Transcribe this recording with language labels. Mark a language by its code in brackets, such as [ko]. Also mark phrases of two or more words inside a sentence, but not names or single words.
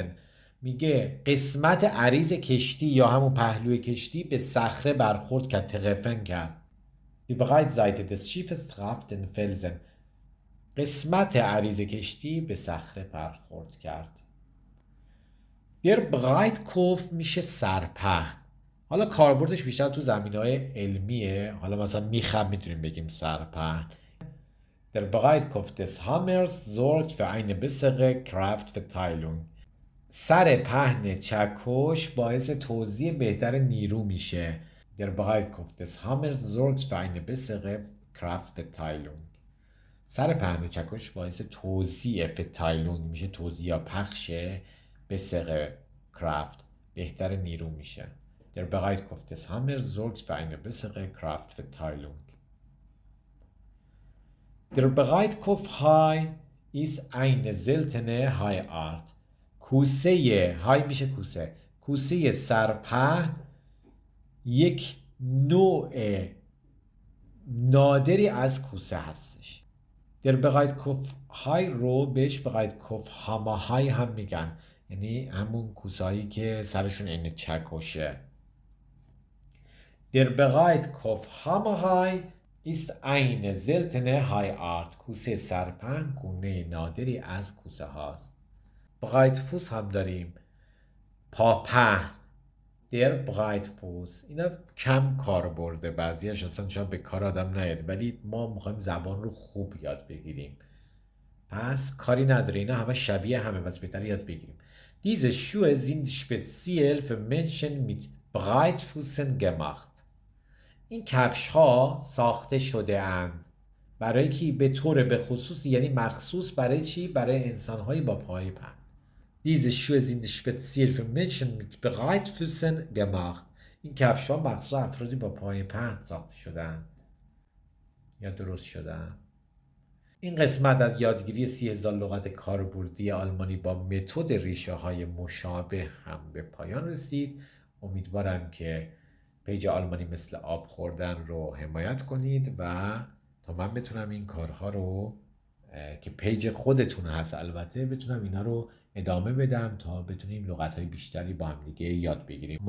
[fa] میگه قسمت عریض کشتی یا همون پهلوی کشتی به صخره برخورد کرد، تقفن کرد. [de] Die Breitseite des Schiffes traf den Felsen. [fa] قسمت عریض کشتی به صخره برخورد کرد. [de] Der Breitkopf [fa] میشه سرپهن. حالا کاربردش بیشتر تو زمینه‌های علمیه. حالا مثلا میخم میتونیم بگیم سرپهن. [de] Der Breitkopf des Hammers sorgt für eine bessere Kraftverteilung. [fa] سر پهن چکش باعث توزیع بهتر نیرو میشه. [de] Der Breitkopf des Hammers sorgt für eine bessere Kraftverteilung. [fa] سر پهن چکش باعث توزیع Verteilung میشه، توزیع یا پخش، [de] bessere Kraft [fa] بهتر نیرو میشه. [de] Der Breitkopf des Hammers sorgt für eine bessere Kraftverteilung. Der Breitkopfhai ist eine seltene Haiart. [fa] کوسه های میشه کوسه، کوسه سرپهن یک نوع نادری از کوسه هستش. در Breitkopf های رو بهش Breitkopf هاماهای هم میگن، یعنی همون کوسه هایی که سرشون این چکشه. Der Breitkopf Hammerhai ist eine seltene Haiart. کوسه سرپهن گونه نادری از کوسه هاست. Breitfuß هم داریم، پاپهن. [de] Der Breitfuß. [fa] اینا کم کار برده، بعضیش اصلا شاید به کار آدم نیاد، ولی ما میخوایم زبان رو خوب یاد بگیریم، پس کاری نداره، اینا همه شبیه همه، بس بهتر یاد بگیریم. [de] Diese Schuhe sind speziell für Menschen mit Breitfüßen gemacht. [fa] این کفش ها ساخته شده اند برای کی؟ به طور به خصوص، یعنی مخصوص برای چی؟ برای انسان های با پای پهن. Diese Schuhe sind speziell für Menschen mit Breitfüßen gemacht. این کفش ها مخصوص افرادی با پای پهن ساخته شدن یا درست شدن. این قسمت از یادگیری 30,000 لغت کاربردی آلمانی با متد ریشه های مشابه هم به پایان رسید. امیدوارم که پیج آلمانی مثل آب خوردن رو حمایت کنید و تا من بتونم این کارها رو که پیج خودتون هست البته، بتونم اینا رو ادامه بدم تا بتونیم لغت‌های بیشتری با هم دیگه یاد بگیریم.